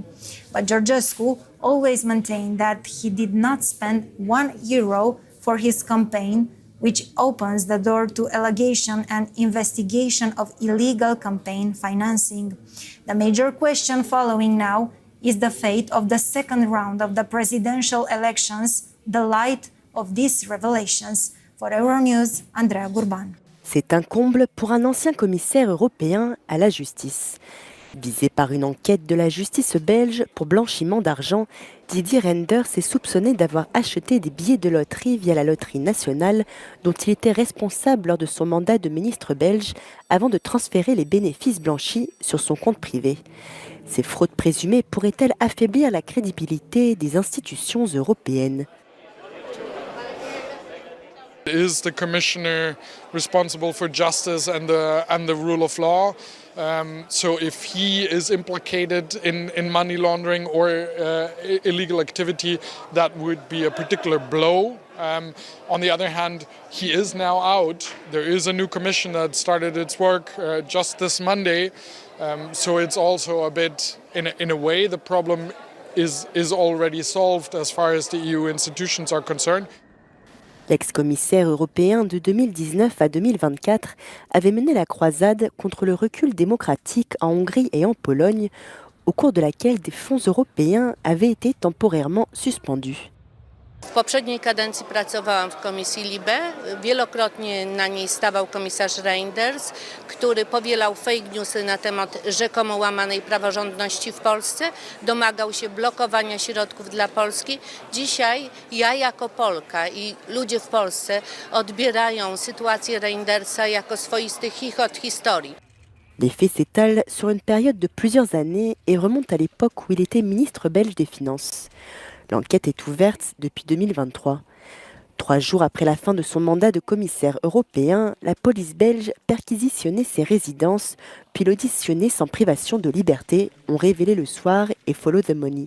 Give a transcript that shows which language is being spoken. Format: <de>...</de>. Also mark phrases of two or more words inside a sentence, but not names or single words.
<en>But Georgescu always maintained that he did not spend €1 for his campaign, which opens the door to allegation and investigation of illegal campaign financing. The major question following now is the fate of the second round of the presidential elections, the light of these revelations. For Euronews, Andreea Gurban.</en> <fr>C'est un comble pour un ancien commissaire européen à la justice. Visé par une enquête de la justice belge pour blanchiment d'argent, Didier Reynders est soupçonné d'avoir acheté des billets de loterie via la loterie nationale dont il était responsable lors de son mandat de ministre belge avant de transférer les bénéfices blanchis sur son compte privé. Ces fraudes présumées pourraient-elles affaiblir la crédibilité des institutions européennes ?</fr> <en>Is the commissioner responsible for justice and the rule of law? So if he is implicated in money laundering or illegal activity, that would be a particular blow. On the other hand, he is now out. There is a new commission that started its work just this Monday. So it's also a bit, in a way, the problem is already solved as far as the EU institutions are concerned.</en> <fr>L'ex-commissaire européen de 2019 à 2024 avait mené la croisade contre le recul démocratique en Hongrie et en Pologne, au cours de laquelle des fonds européens avaient été temporairement suspendus.</fr> <pl>W poprzedniej kadencji pracowałam w Komisji LIBE. Wielokrotnie na niej stawał komisarz Reynders, który powielał</pl> <en>fake newsy</en> <pl>na temat rzekomo łamanej praworządności w Polsce, domagał się blokowania środków dla Polski. Dzisiaj ja jako Polka i ludzie w Polsce odbierają sytuację Reyndersa jako swoisty chichot historii.</pl> <fr>Les faits s'étalent sur une période de plusieurs années et remontent à l'époque où il était ministre belge des Finances. L'enquête est ouverte depuis 2023. 3 jours après la fin de son mandat de commissaire européen, la police belge perquisitionnait ses résidences, puis l'auditionnait sans privation de liberté, ont révélé le soir et Follow the Money.</fr>